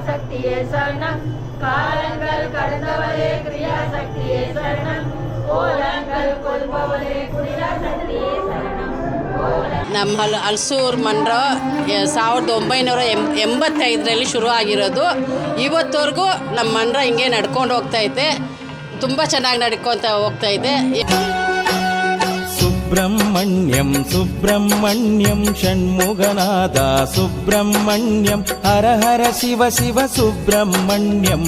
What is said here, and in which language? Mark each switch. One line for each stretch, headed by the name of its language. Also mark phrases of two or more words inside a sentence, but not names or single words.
Tamil: சக்தியே சரணம் காலங்கள் கடந்தவரே கிரியா சக்தியே சரணம் கோலங்கள் கொள்பவரே குடியா சக்தியே சரணம்
Kannada: ನಮ್ಮ ಹಲಸೂರು ಮಂಡ್ರ 1985ರಲ್ಲಿ ಶುರು ಆಗಿರೋದು. ಇವತ್ತವರೆಗೂ ನಮ್ಮ ಮಂಡ್ರ ಹಿಂಗೆ ನಡ್ಕೊಂಡು ಹೋಗ್ತೈತೆ. ತುಂಬ ಚೆನ್ನಾಗಿ ನಡ್ಕೊತ ಹೋಗ್ತೈತೆ. ಸುಬ್ರಹ್ಮಣ್ಯಂ ಸುಬ್ರಹ್ಮಣ್ಯಂ ಷಣ್ಮುಗನಾದ ಸುಬ್ರಹ್ಮಣ್ಯಂ ಹರ ಹರ ಶಿವ ಶಿವ ಸುಬ್ರಹ್ಮಣ್ಯಂ